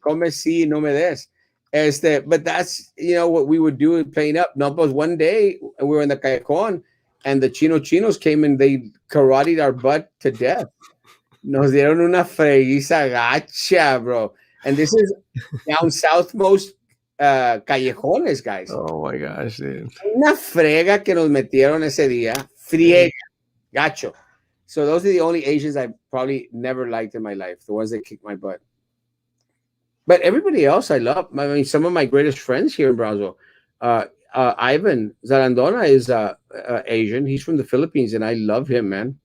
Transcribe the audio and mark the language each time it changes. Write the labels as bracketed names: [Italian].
[Spanish] Come si no me des. [English] But that's what we would do playing up. No, but one day we were in the Callejón and the chinos came and they karateed our butt to death. [Spanish] Nos dieron una freguiza gacha, bro. [English] And this is down southmost callejones, guys. Oh my gosh, dude. [Spanish] Una frega que nos metieron ese día. Friega, gacho. [English] So those are the only Asians I probably never liked in my life, the ones that kicked my butt. But everybody else I love. I mean, some of my greatest friends here in Brownsville, Ivan Zarandona is Asian. He's from the Philippines, and I love him, man.